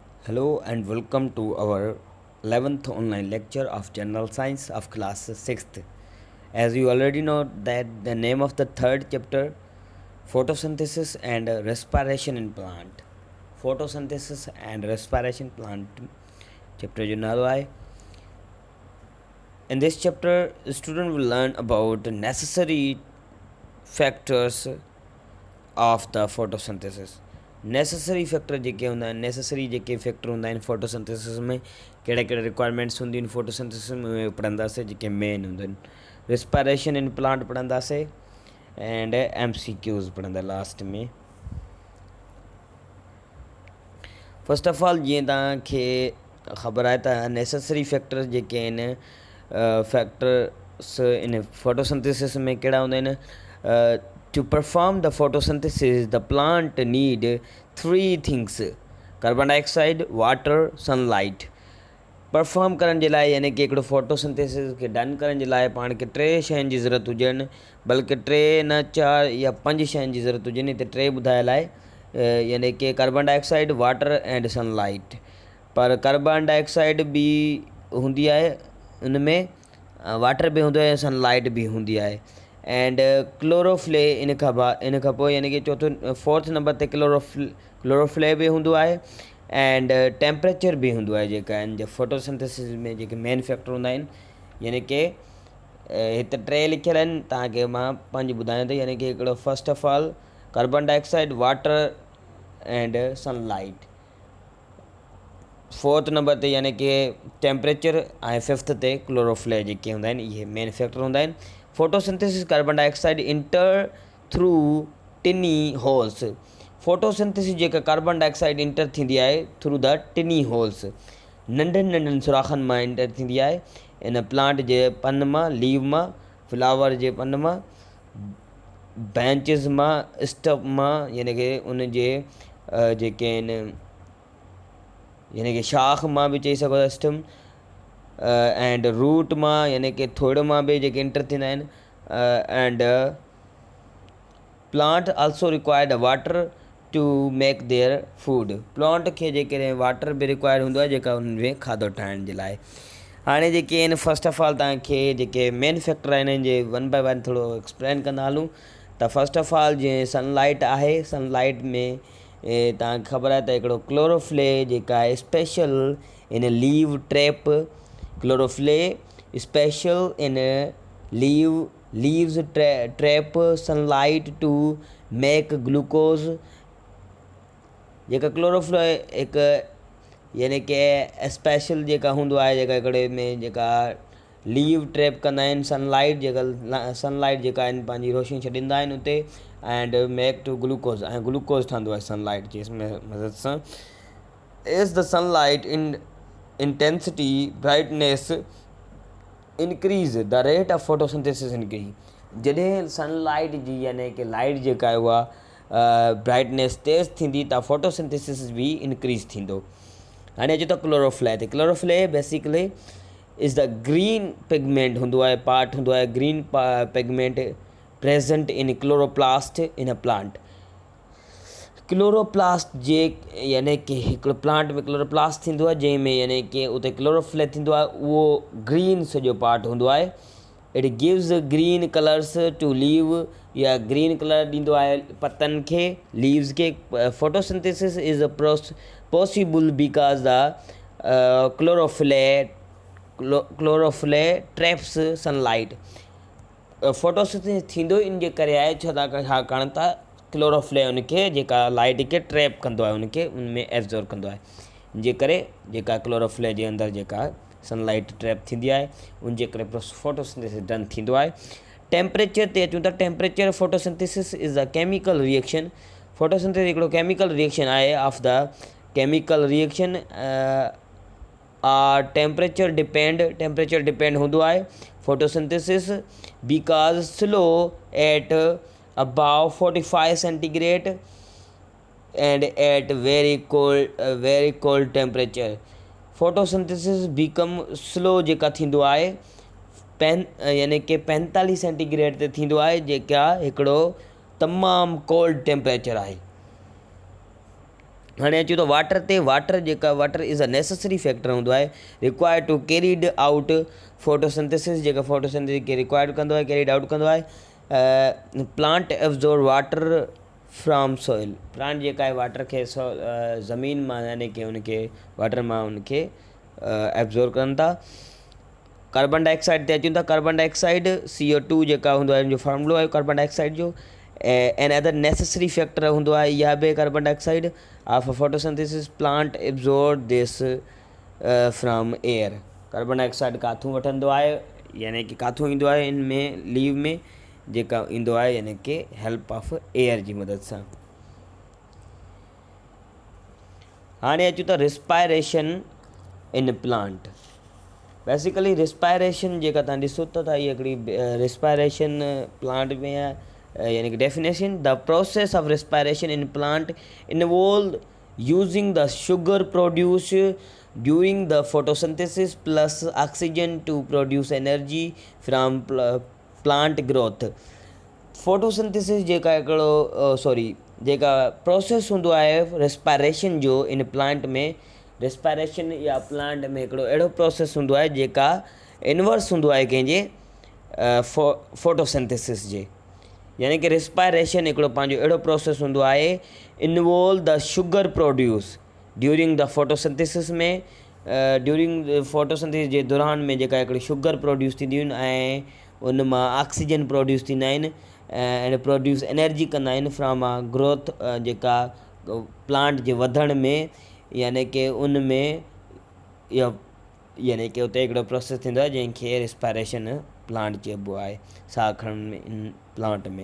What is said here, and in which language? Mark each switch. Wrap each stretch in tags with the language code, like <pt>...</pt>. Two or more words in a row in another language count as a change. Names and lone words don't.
<en>Hello and welcome to our 11th online lecture of General Science of class 6th. As you already know that the name of the third chapter photosynthesis and respiration in plant. Photosynthesis and respiration plant chapter</en> <sd>जो नालो आहे.</sd> <en>In this chapter, the student will learn about the necessary factors of the photosynthesis. necessary factor</en> <sd>जेके हूंदा आहिनि नेसेसरी जेके फैक्टर हूंदा आहिनि फोटोसिंथेसिस में कहिड़ा कहिड़ा रिक्वायरमेंट्स हूंदियूं आहिनि फोटोसिंथेसिस में उहे पढ़ंदासीं जेके मेन हूंदा आहिनि</sd> <en>respiration in plant</en> <sd>पढ़ंदासीं</sd> <en>and MCQs</en> <sd>पढ़ंदा लास्ट में</sd> <en>first of all</en> <sd>जीअं तव्हांखे ख़बर आहे त</sd> <en>necessary factor</en> <sd>जेके आहिनि</sd> <en>factors in photosynthesis</en> <sd>में कहिड़ा हूंदा आहिनि</sd> <en>To perform the photosynthesis, the plant need three things: carbon dioxide, water, sunlight.</en> <sd>परफॉर्म करण जे लाइ यानी कि हिकिड़ो फोटोसिंथेसिस खे डन करण जे लाइ पाण खे टे शयुनि जी ज़रूरत हुजनि बल्कि टे न चारि या पंज शयुनि जी ज़रूरत हुजनि हिते टे ॿुधायल आहे यानी कि</sd> <en>carbon dioxide water and sunlight</en> <sd>पर</sd> <en>carbon dioxide</en> <sd>बि हूंदी आहे उन में वाटर बि हूंदो आहे सनलाइट बि हूंदी आहे</sd> <en>and chlorophyll</en> <sd>इन खां पोइ यानी कि चौथो</sd> <en>fourth number</en> <sd>ते क्लोरोफ्ले बि हूंदो आहे</sd> <en>and temperature</en> <sd>बि हूंदो आहे जेका आहिनि फोटोसिंथेसिस में जेके</sd> <en>main factor</en> <sd>हूंदा आहिनि यानी कि हिते टे लिखियल आहिनि तव्हांखे मां पंज ॿुधायां थो यानी कि हिकिड़ो</sd> <en>first of all carbon dioxide water and sunlight fourth number</en> <sd>ते यानी कि टेम्परेचर ऐं फिफ्थ ते क्लोरोफ्ले जेके हूंदा आहिनि इहे</sd> <en>main factor</en> <sd>हूंदा आहिनि</sd> <en>photosynthesis carbon dioxide enter through tiny holes photosynthesis</en> <sd>जेका</sd> <en>carbon dioxide enter</en> <sd>थींदी आहे</sd> <en>through the tiny holes</en> <sd>नंढनि नंढनि सुराखनि मां इंटर थींदी आहे</sd> <en>in plant</en> <sd>जे पन मां लीव मां फ्लावर जे पन मां ब्रांचिस मां स्टप मां यानी कि उन जे जेके आहिनि यानी कि शाख मां बि चई सघो था</sd> <en>stem and root</en> <sd>मां यानी कि थोड़ मां बि जेके इंटर थींदा आहिनि एंड</sd> <en>plant also required water to make their food plant</en> <sd>खे जेकॾहिं वाटर बि रिक्वायर हूंदो आहे जेका उन में खाधो ठाहिण जे लाइ हाणे जेके आहिनि</sd> <en>first of all</en> <sd>तव्हांखे जेके</sd> <en>main factor</en> <sd>आहिनि हिन जे</sd> <en>one by one</en> <sd>थोरो एक्सप्लेन कंदा हलूं त</sd> <en>first of all</en> <sd>जीअं सनलाइट आहे सनलाइट में तव्हांखे ख़बर आहे त हिकिड़ो क्लोरोफ्ले जेका आहे</sd> <en>special in leaf trap chlorophyll special in leaves trap sunlight to make glucose</en> <sd>जेका क्लोरोफ्ले हिकु यानी कि स्पेशल जेका हूंदो आहे जेका हिकिड़े में जेका</sd> <en>leaf trap</en> <sd>कंदा आहिनि सनलाइट जेका आहिनि पंहिंजी रोशनी छॾींदा आहिनि उते</sd> <en>and make to glucose</en> <sd>ऐं ग्लूकोज ठहंदो आहे सनलाइट जी मदद सां</sd> <en>as the sunlight in intensity brightness increase the rate of photosynthesis increase</en> <sd>जॾहिं सनलाइट जी यानी कि लाइट जेका आहे उहा ब्राइटनेस तेज़ थींदी त फोटोसिंथेसिस बि इंक्रीज़ थींदो हाणे अचे थो क्लोरोफ्ले ते</sd> <en>chlorophyll basically is the green pigment</en> <sd>हूंदो आहे पार्ट हूंदो आहे</sd> <en>green pigment present in chloroplast in a plant</en> <sd>क्लोरोप्लास्ट जे यानी कि हिकिड़ो प्लांट में क्लोरोप्लास्ट थींदो आहे जंहिंमें यानी कि उते क्लोरोफ्ले थींदो आहे उहो ग्रीन सॼो पार्ट हूंदो आहे</sd> <en>it gives green colours to leaf</en> <sd>या</sd> <en>green colour</en> <sd>ॾींदो आहे पतनि खे लीव्स खे</sd> <en>photosynthesis is a possible because the chlorophyll traps sunlight</en> <sd>फोटोसिंथेसिस थींदो इन जे करे आहे छाकाणि त क्लोरोफ्ले उनखे जेका लाइट खे ट्रैप कंदो आहे उनखे उनमें एब्ज़ॉर्ब कंदो आहे इन जे करे जेका क्लोरोफ्ले जे अंदरि जेका</sd> <en>sunlight trap</en> <sd>थींदी आहे उन जे करे</sd> <en>photosynthesis done</en> <sd>थींदो आहे टेम्परेचर ते अचूं त</sd> <en>temperature photosynthesis is a chemical reaction photosynthesis</en> <sd>हिकिड़ो</sd> <en>chemical reaction</en> <sd>आहे</sd> <en>of the chemical reaction temperature depend</en> <sd>हूंदो आहे</sd> <en>photosynthesis because slow at above 45 centigrade and at very cold temperature photosynthesis become slow</en> <sd>जेका थींदो आहे यानी कि 45 सेंटीग्रेड ते थींदो आहे जेका हिकिड़ो तमामु</sd> <en>cold temperature</en> <sd>आहे हाणे अचूं था वाटर ते।</sd> <en>water is a necessary factor</en> <sd>हूंदो आहे</sd> <en>required to carried out photosynthesis,</en> <sd>जेका फोटोसिंथेसिस खे रिक्वायर्ड कंदो आहे,</sd> <en>carried out</en> <sd>कंदो आहे।</sd> <en>plant absorb water from soil,</en> <sd>प्लांट जेका आहे वाटर खे ज़मीन मां यानी कि उनखे वाटर मां उनखे एब्जॉर्ब कनि था।</sd> <en>carbon dioxide</en> <sd>ते अचूं था।</sd> <en>carbon dioxide CO2</en> <sd>जेका हूंदो आहे, जो फॉर्मूलो आहे</sd> <en>carbon dioxide</en> <sd>जो।</sd> <en>an other necessary factor</en> <sd>हूंदो आहे इहा बि</sd> <en>carbon dioxide of photosynthesis. Plant absorb this from air.</en> <sd>कार्बन डाइऑक्साइड काथूं वठंदो आहे, यानी कि काथूं ईंदो आहे इन में लीव में, जेका ईंदो आहे यानी कि</sd> <en>help of air</en> <sd>जी मदद सां। हाणे अचूं था</sd> <en>respiration in plant.</en> <sd>बेसिकली रिस्पायरेशन जेका तव्हां ॾिसो था इहा हिकिड़ी</sd> <en>respiration plant</en> <sd>में आहे, यानी कि</sd> <en>definition the process of respiration in plant involve using the sugar produce during the photosynthesis plus oxygen to produce energy from plant growth.</en> <sd>फोटोसिंथेसिस जेका हिकिड़ो जेका प्रोसेस हूंदो आहे रिस्पायरेशन जो</sd> <en>in plant</en> <sd>में, रिस्पायरेशन या प्लांट में हिकिड़ो अहिड़ो प्रोसेस हूंदो आहे जेका इनवर्स हूंदो आहे कंहिंजे फोटोसिंथेसिस जे। यानी कि रिस्पायरेशन हिकिड़ो पंहिंजो अहिड़ो प्रोसेस हूंदो आहे</sd> <en>involve the sugar produce during the photosynthesis</en> <sd>में,</sd> <en>during photosynthesis</en> <sd>जे दौरान में जेका हिकिड़ी</sd> <en>sugar produce</en> <sd>थींदियूं आहिनि ऐं उन मां</sd> <en>oxygen produce</en> <sd>थींदा आहिनि</sd> <en>and produce energy</en> <sd>कंदा आहिनि</sd> <en>from growth,</en> <sd>जेका प्लांट जे वधण में, यानी कि उन में इहा यानी कि उते हिकिड़ो प्रोसेस थींदो आहे जंहिंखे</sd> <en>respiration plant</en> <sd>चइबो आहे, साह खणण में</sd> <en>in plant</en> <sd>में।</sd>